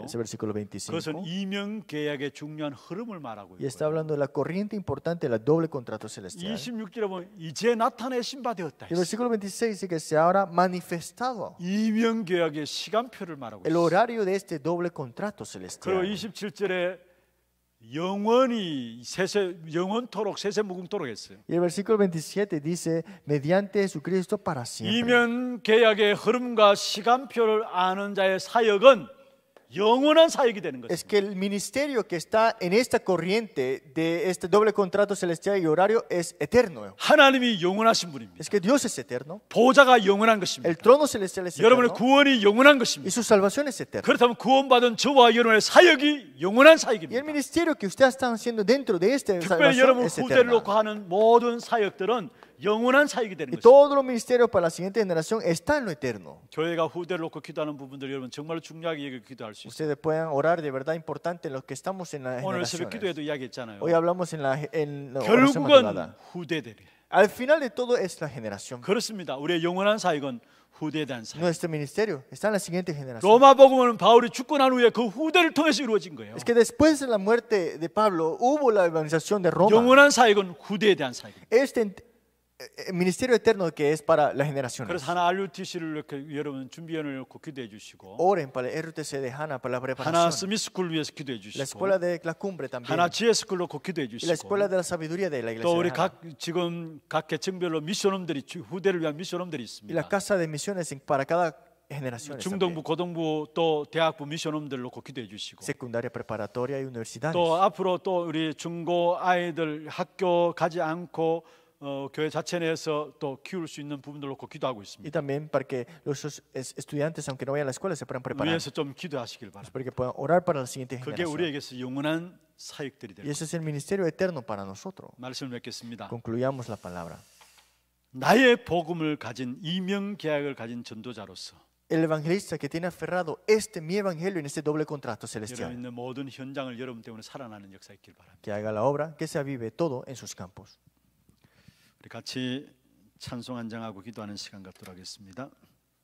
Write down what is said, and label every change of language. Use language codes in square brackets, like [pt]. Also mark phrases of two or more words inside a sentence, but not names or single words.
[es] Ese versículo [ko] 그것은 25. 이명 계약의 중요한 흐름을 말하고 [es] Y está [ko] 있고요. [es] hablando de la corriente importante de la doble contrato celestial. [ko] 26절에 보면 이제 나타내신 바 되었다. [es] Y el versículo 26 dice que se habrá manifestado [ko] 이명 계약의 시간표를 말하고 [es] el [ko] 있어요. [es] horario de este doble contrato [ko] 그리고 [es] celestial. [ko] 27절에 영원토록 세세무궁토록 했어요. [es] Y el versículo 27 dice, mediante Jesucristo para siempre. [ko] 이명 계약의 흐름과 시간표를 아는 자의 사역은 영원한 사역이 되는 [es] Es [ko] 것입니다. [es] que el ministerio que está en esta corriente de este doble contrato celestial y horario es eterno. [ko] 하나님이 영원하신 분입니다. [es] Es que Dios es eterno, [ko] 보좌가 영원한 것입니다. [es] el trono celestial es [ko] 여러분의 [es] eterno [ko] 구원이 영원한 [es] y [ko] 것입니다. [es] su salvación es eterna. [ko] 그렇다면 구원받은 저와 여러분의 사역이 영원한 [es] Y el [ko] 사역입니다. [es] ministerio que ustedes están haciendo dentro de esta [ko] 특별히 [es] salvación [ko] 여러분 [es] es [ko] 후대를 [es] eterna. [ko] 놓고 하는 모든 사역들은 영원한 사역이 되는 [es] Y [ko] 것입니다. [es] todos los ministerios para la siguiente generación están en lo eterno. [ko] 교회가 후대를 놓고 기도하는 부분들 여러분 정말 중요하게 여기고 기도할 수 있어요. [es] Ustedes pueden orar de verdad importante en los que estamos en la [ko] 오늘 새벽 [es] generación. [ko] 기도에도 이야기했잖아요. [es] Hoy hablamos en la oración [ko] 결국은 [es] madrugada. [ko] 후대들이. [es] Al final de todo es la generación. [ko] 그렇습니다. 우리의 영원한 사역은 후대에 대한 사역. [es] Nuestro ministerio está en la siguiente generación. [ko] 로마복음은 바울이 죽고 난 후에 그 후대를 통해서 이루어진 거예요. [es] Es que después de la muerte de Pablo hubo la evangelización de Roma. [ko] 영원한 사역은 후대에 대한 사역입니다. [es] Este ministerio eterno que es para las generaciones. [ko] 그래서 하나 RUTC를 이렇게 여러분 준비위원을 놓고 기도해 주시고 [es] Oren para el RTC de Hannah, para la [ko] 하나 [es] preparación. [ko] 스미스쿨 위해서 기도해 [es] La [ko] 주시고 [es] escuela de la cumbre también. [ko] 하나 GS쿨 놓고 기도해 [es] Y la [ko] 주시고 [es] escuela de la sabiduría de la iglesia. [ko] 또 우리 [es] de Hannah. [ko] 지금 각 계층별로 미션홈들이 후대를 위한 미션홈들이 [es] Y la [ko] 있습니다. [es] casa de misiones para cada generación. [ko] 중등부, 고등부 또 대학부 미션홈들 놓고 기도해 주시고 [es] Secundaria, preparatoria y universidades. [ko] 또 앞으로 또 우리 중고 아이들 학교 가지 않고 교회 자체 내에서 또 키울 수 있는 부분들 놓고 기도하고 [es] Y [ko] 있습니다. [es] también para que los estudiantes, aunque no vayan a la escuela, se puedan preparar. [ko] 위에서 좀 기도하시길 바랍니다. [es] Para que puedan orar para la siguiente [ko] 그게 [es] generación. [ko] 우리에게서 영원한 사역들이 될 [es] Y [ko] 겁니다. [es] ese es el ministerio eterno para nosotros. [ko] 말씀을 맺겠습니다. [es] Concluyamos la palabra. [ko] 나의 복음을 가진 이명 계약을 가진 전도자로서 [es] El evangelista que tiene aferrado mi evangelio en este doble contrato [ko] 여러분 [es] celestial. [ko] 있는 모든 현장을 여러분 때문에 살아나는 역사 있길 바랍니다. [es] Que haga la obra, que se avive todo en sus campos. [ko] 우리 같이 찬송 한장하고 기도하는 시간 갖도록 하겠습니다.